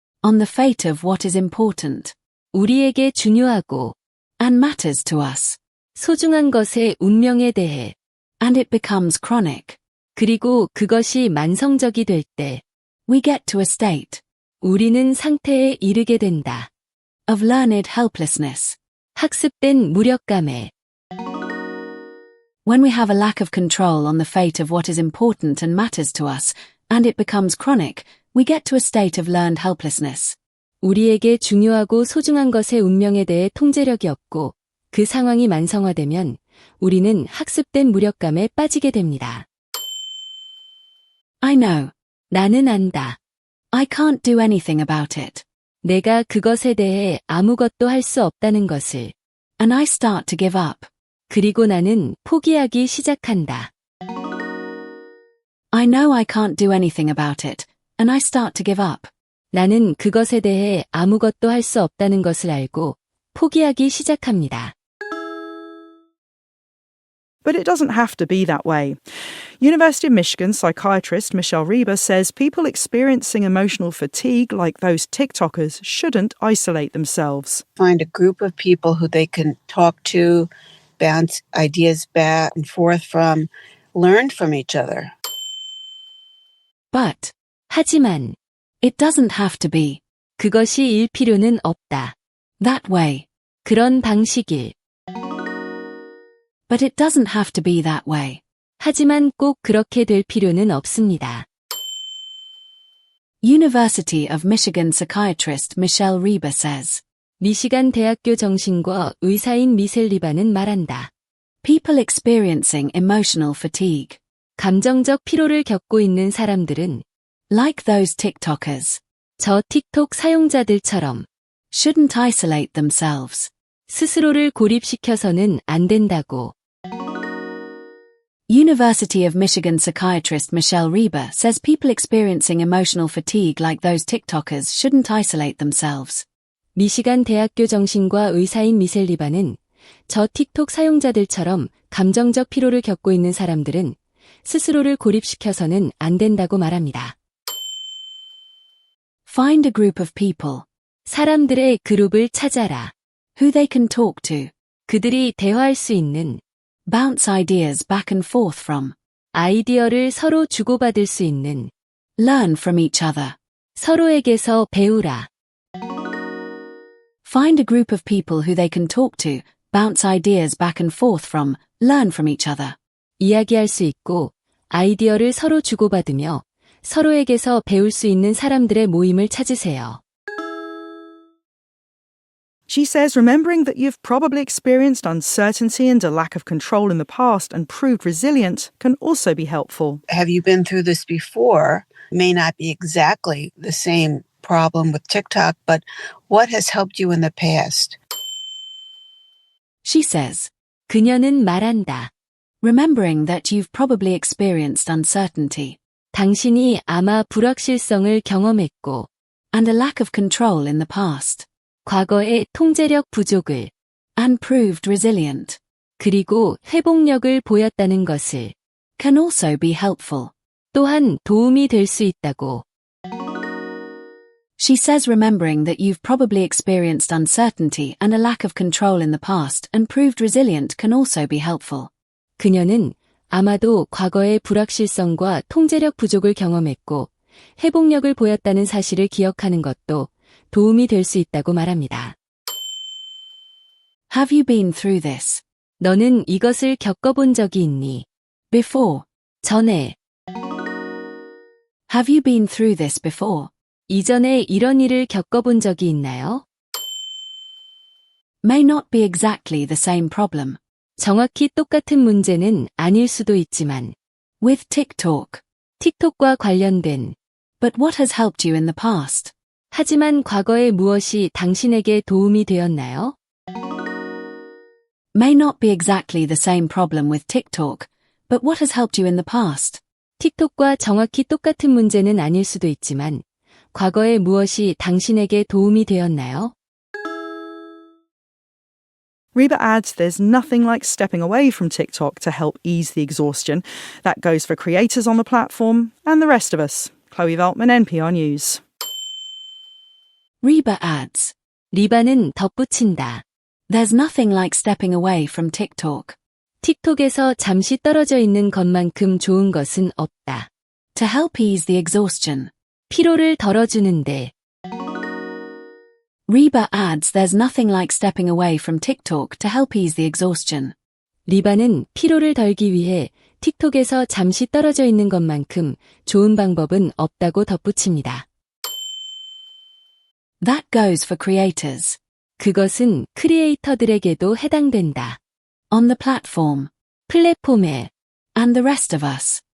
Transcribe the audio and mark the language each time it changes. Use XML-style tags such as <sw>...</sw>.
<en>On the fate of what is important.</en> <ko>우리에게 중요하고</ko> <en>and matters to us.</en> <ko>소중한 것의 운명에 대해.</ko> <en>And it becomes chronic.</en> <ko>그리고 그것이 만성적이 될 때.</ko> <en>We get to a state.</en> <ko>우리는 상태에 이르게 된다.</ko> <en>Of learned helplessness.</en> <ko>학습된 무력감에.</ko> <en>When we have a lack of control on the fate of what is important and matters to us, and it becomes chronic, we get to a state of learned helplessness.</en> <ko>우리에게 중요하고 소중한 것의 운명에 대해 통제력이 없고 그 상황이 만성화되면 우리는 학습된 무력감에 빠지게 됩니다.</ko> <en>I know.</en> <ko>나는 안다.</ko> <en>I can't do anything about it.</en> <ko>내가 그것에 대해 아무것도 할 수 없다는 것을.</ko> <en>And I start to give up.</en> <ko>그리고 나는 포기하기 시작한다.</ko> <en>I know I can't do anything about it, and I start to give up.</en> <ko>나는 그것에 대해 아무것도 할 수 없다는 것을 알고 포기하기 시작합니다.</ko> <en>But it doesn't have to be that way. University of Michigan psychiatrist Michelle Rieber says people experiencing emotional fatigue like those TikTokers shouldn't isolate themselves. Find a group of people who they can talk to, bounce ideas back and forth from, learn from each other. But,</en> <ko>하지만,</ko> <en>it doesn't have to be.</en> <ko>그것이 일 필요는 없다.</ko> <en>That way.</en> <ko>그런 방식일.</ko> <en>But it doesn't have to be that way.</en> <ko>하지만 꼭 그렇게 될 필요는 없습니다.</ko> <en>University of Michigan psychiatrist Michelle Rieber says.</en> <ko>미시간 대학교 정신과 의사인 미셀 리바는 말한다.</ko> <en>People experiencing emotional fatigue.</en> <ko>감정적 피로를 겪고 있는 사람들은</ko> <en>like those TikTokers.</en> <ko>저 틱톡 사용자들처럼</ko> <en>shouldn't isolate themselves.</en> <ko>스스로를 고립시켜서는 안 된다고.</ko> <en>University of Michigan psychiatrist Michelle Rieber says people experiencing emotional fatigue like those TikTokers shouldn't isolate themselves.</en> <ko>미시간 대학교 정신과 의사인 미셀 리바는 저 틱톡 사용자들처럼 감정적 피로를 겪고 있는 사람들은 스스로를 고립시켜서는 안 된다고 말합니다.</ko> <en>Find a group of people.</en> <ko>사람들의 그룹을 찾아라.</ko> <en>Who they can talk to.</en> <ko>그들이 대화할 수 있는.</ko> <en>Bounce ideas back and forth from.</en> <ko>아이디어를 서로 주고받을 수 있는.</ko> <en>Learn from each other.</en> <ko>서로에게서 배우라.</ko> <en>Find a group of people who they can talk to, bounce ideas back and forth from, learn from each other.</en> <ko>이야기할 수 있고, 아이디어를 서로 주고받으며 서로에게서 배울 수 있는 사람들의 모임을 찾으세요.</ko> <en>She says remembering that you've probably experienced uncertainty and a lack of control in the past and proved resilient can also be helpful. Have you been through this before? May not be exactly the same problem with TikTok, but what has helped you in the past? She says,</en> <ko>그녀는 말한다.</ko> <en>Remembering that you've probably experienced uncertainty.</en> <ko>당신이 아마 불확실성을 경험했고,</ko> <en>and a lack of control in the past.</en> <ko>과거의 통제력 부족을,</ko> <en>and proved resilient.</en> <ko>그리고 회복력을 보였다는 것을,</ko> <en>can also be helpful.</en> <ko>또한 도움이 될 수 있다고.</ko> <en>She says remembering that you've probably experienced uncertainty and a lack of control in the past and proved resilient can also be helpful.</en> <ko>그녀는 아마도 과거의 불확실성과 통제력 부족을 경험했고 회복력을 보였다는 사실을 기억하는 것도 도움이 될 수 있다고 말합니다.</ko> <en>Have you been through this?</en> <ko>너는 이것을 겪어본 적이 있니?</ko> <en>Before.</en> <ko>전에.</ko> <en>Have you been through this before?</en> <ko>이전에 이런 일을 겪어본 적이 있나요?</ko> <en>May not be exactly the same problem.</en> <ko>정확히 똑같은 문제는 아닐 수도 있지만</ko> <en>with TikTok,</en> <ko>틱톡과 관련된</ko> <en>but what has helped you in the past?</en> <ko>하지만 과거에 무엇이 당신에게 도움이 되었나요?</ko> <en>May not be exactly the same problem with TikTok, but what has helped you in the past?</en> <ko>틱톡과 정확히 똑같은 문제는 아닐 수도 있지만 과거에 무엇이 당신에게 도움이 되었나요?</ko> <en>Reba adds there's nothing like stepping away from TikTok to help ease the exhaustion. That goes for creators on the platform and the rest of us. Chloe Veltman, NPR News. Reba adds.</en> <ko>리바는 덧붙인다.</ko> <en>There's nothing like stepping away from TikTok.</en> <ko>틱톡에서 잠시 떨어져 있는 것만큼 좋은 것은 없다.</ko> <en>To help ease the exhaustion.</en> <ko>피로를 덜어주는데.</ko> <en>Reba adds there's nothing like stepping away from TikTok to help ease the exhaustion.</en> <ko>리바는 피로를 덜기 위해 틱톡에서 잠시 떨어져 있는 것만큼 좋은 방법은 없다고 덧붙입니다.</ko> <en>That goes for creators.</en> <ko>그것은 크리에이터들에게도 해당된다.</ko> <en>On the platform.</en> <ko>플랫폼에.</ko> <en>And the rest of us.</en>